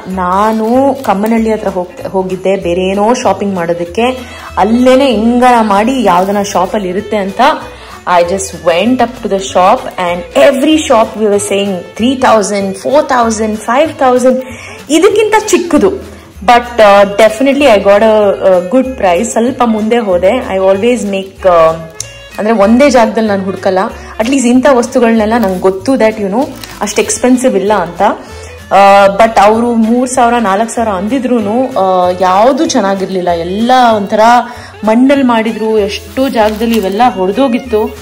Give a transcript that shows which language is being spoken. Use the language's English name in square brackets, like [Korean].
[Kannada] ನಾನು ಕಮ್ಮನಹಳ್ಳಿ ಹತ್ರ ಹೋಗಿದ್ದೆ ಬೇರೆ ಏನೋ ಶಾಪಿಂಗ್ ಮಾಡೋದಕ್ಕೆ. ಅಲ್ಲೇನೆ ಹಿಂಗನ ಮಾಡಿ ಯಾವ್ದನ ಶಾಪಲ್ಲಿ ಇರುತ್ತೆ ಅಂತ [English] I just went up to the shop, and every shop we were saying 3,000, 4,000, 5,000. [Kannada] ಇದಕ್ಕಿಂತ ಚಿಕ್ಕದು. [English] But definitely I got a good price. [Kannada] ಸ್ವಲ್ಪ ಮುಂದೆ ಹೋದೆ. [English] I always make [Kannada] ಅಂದರೆ ಒಂದೇ ಜಾಗದಲ್ಲಿ ನಾನು ಹುಡುಕಲ್ಲ. ಅಟ್ಲೀಸ್ಟ್ ಇಂಥ ವಸ್ತುಗಳನ್ನೆಲ್ಲ ನಂಗೆ ಗೊತ್ತು ದ್ಯಾಟ್ ಅಷ್ಟು ಎಕ್ಸ್ಪೆನ್ಸಿವ್ ಇಲ್ಲ ಅಂತ. ಬಟ್ ಅವರು 3,000 4,000 ಅಂದಿದ್ರು ಯಾವುದು ಚೆನ್ನಾಗಿರ್ಲಿಲ್ಲ. ಎಲ್ಲ ಒಂಥರ ಮಣ್ಣಲ್ಲಿ ಮಾಡಿದ್ರು, ಎಷ್ಟೋ ಜಾಗದಲ್ಲಿ ಇವೆಲ್ಲ ಹೊಡೆದೋಗಿತ್ತು.